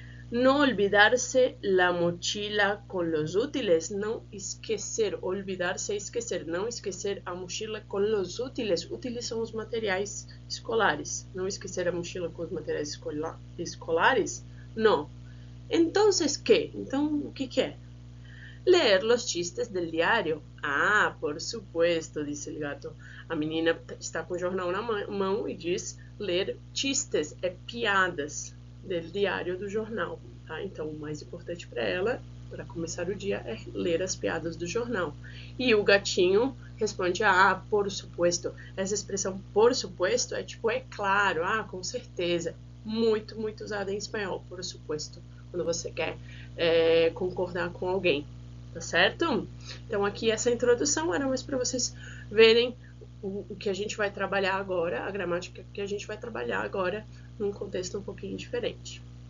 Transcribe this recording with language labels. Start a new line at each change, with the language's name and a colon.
Spanish: No olvidarse la mochila con los útiles.
Portuguese: Não esquecer. Olvidar-se é esquecer. Não esquecer a mochila com los útiles. Útiles são os materiais escolares. Não esquecer a mochila com os materiais escolares? Não.
Spanish: Entonces, ¿qué?
Portuguese: Então, o que é?
Spanish: Leer los chistes del diario. Ah, por supuesto, disse o gato.
Portuguese: A menina está com o jornal na mão e diz ler chistes, piadas del diário do jornal, tá? Então, o mais importante para ela, para começar o dia, é ler as piadas do jornal. E o gatinho responde:
Spanish: ah, por supuesto.
Portuguese: Essa expressão por supuesto é tipo, é claro, com certeza. Muito, muito usada em espanhol, por supuesto, quando você quer concordar com alguém, tá certo? Então, aqui essa introdução era mais para vocês verem o que a gente vai trabalhar agora, a gramática que a gente vai trabalhar agora num contexto um pouquinho diferente.